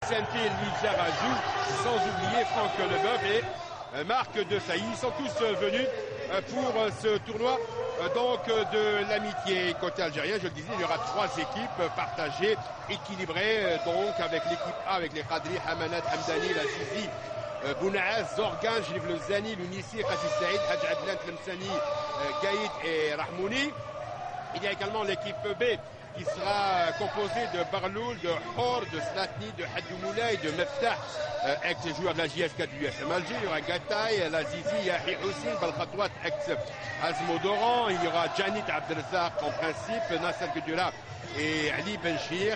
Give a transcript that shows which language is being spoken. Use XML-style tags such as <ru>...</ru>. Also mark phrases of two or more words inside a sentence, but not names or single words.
<fr>Santé Lizarajou, sans oublier Franck Leboeuf et Marc Desailly. Ils sont tous venus pour ce tournoi donc de l'amitié. Côté algérien, je le disais, il y aura 3 équipes partagées, équilibrées, donc avec l'équipe A, avec les Khadri, Hamanat, Hamdani, Lazizi, Bounaaz, Zorgan, Jrif Lezani, Lounisi, Khassi Saïd, Hadj Adlan, Tlemsani, Gaïd et Rahmouni. Il y a également l'équipe B qui sera composée de Barloul, de Hor, de Slatni, de Haddou Moulay, de Meftah, ex-joueur de la JSK du USM Alger. Il y aura Gataï, Lazizi, Yahi Houssine, Balkhatouat, ex-Azmodoran. Il y aura Janit Abdelzak en principe, Nasser Gudula et Ali Benchir.</fr>